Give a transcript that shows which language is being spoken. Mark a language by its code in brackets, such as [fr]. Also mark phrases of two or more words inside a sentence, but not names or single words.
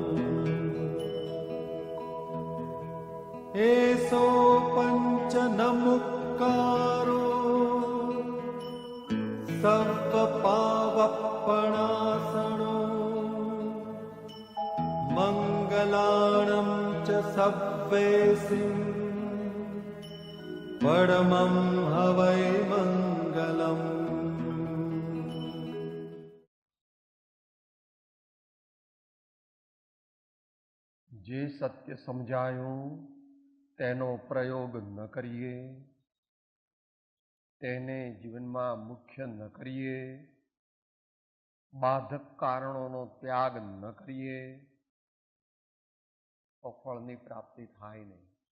[pra] एसो पंच नमुक्कारो सर्वपावपणासनो मंगलाणं च सव्वेसिं परमं हवै मंगलम्। [gu] જે સત્ય સમજાયું તેનો પ્રયોગ ન કરીએ, તેને જીવનમાં મુખ્ય ન કરીએ, બાધક કારણોનો ત્યાગ ન કરીએ તો ફળની પ્રાપ્તિ થાય નહીં.